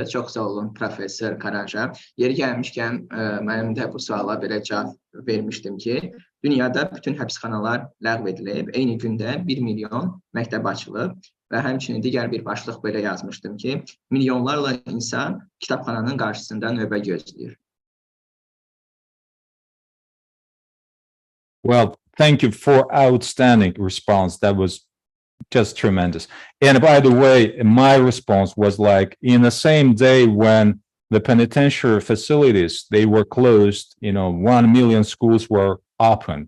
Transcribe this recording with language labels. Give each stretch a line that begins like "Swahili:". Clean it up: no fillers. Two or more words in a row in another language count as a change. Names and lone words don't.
Azerbaijani: Çox sağ olun, professor Karanxha. Yeri gəlmişkən, mənim də bu suala belə cavab vermişdim ki, dünyada bütün həbsxanalar ləğv edilib, eyni gündə 1 milyon məktəb açılıb və həmçinin digər bir başlıq belə yazmışdım ki, milyonlarla insan kitabxananın qarşısında növbə gözləyir.
English: Well, thank you for outstanding response. That was just tremendous. And by the way, my response was like in the same day when the penitentiary facilities, they were closed, 1 million schools were opened.